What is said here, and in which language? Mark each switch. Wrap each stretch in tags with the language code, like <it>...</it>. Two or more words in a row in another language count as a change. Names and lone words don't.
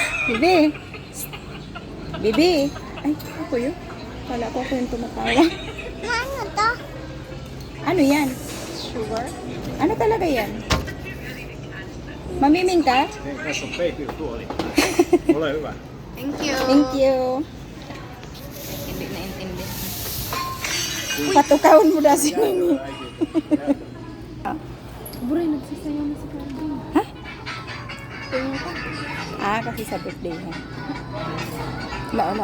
<tl>Bibi. Bibi. Ay, ako yun. Kala ko yung tumatawa. Ano to? Ano yan? Sugar? Ano talaga yan? Mamiming ka?</tl> <fi>Tässä on peikki tuoli. Ole hyvä.</fi> <en>Thank you. Thank you.</en> <tl>Hindi na intindi. Patukawin mo na si Mimi. Buray, nagsasayaw na si Carmen. Ha? Tingin ko. Kasi sa birthday ha. Wala.</tl>